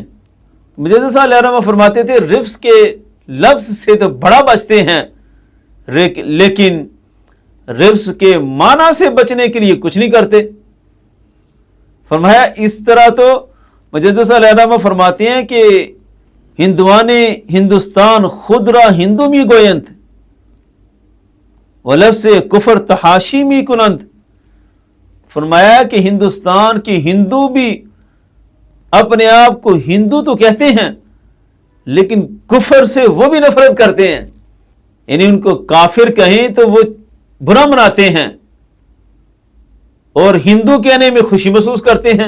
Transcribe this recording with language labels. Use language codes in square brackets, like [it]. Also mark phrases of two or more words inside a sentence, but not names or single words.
[ur] مجدد صاحب علیہ رحمہ فرماتے تھے رفض کے لفظ سے تو بڑا بچتے ہیں، لیکن رفض کے معنی سے بچنے کے لیے کچھ نہیں کرتے۔ فرمایا اس طرح تو مجدد صاحب علیہ رحمہ فرماتے ہیں کہ [fa] ہندوان ہندوستان خود را ہندو می گوینت و لفظ کفر تحاشی می کنند۔ [ur] فرمایا کہ ہندوستان کے ہندو بھی اپنے آپ کو ہندو تو کہتے ہیں، لیکن کفر سے وہ بھی نفرت کرتے ہیں، یعنی ان کو کافر کہیں تو وہ برا مناتے ہیں اور ہندو کہنے میں خوشی محسوس کرتے ہیں۔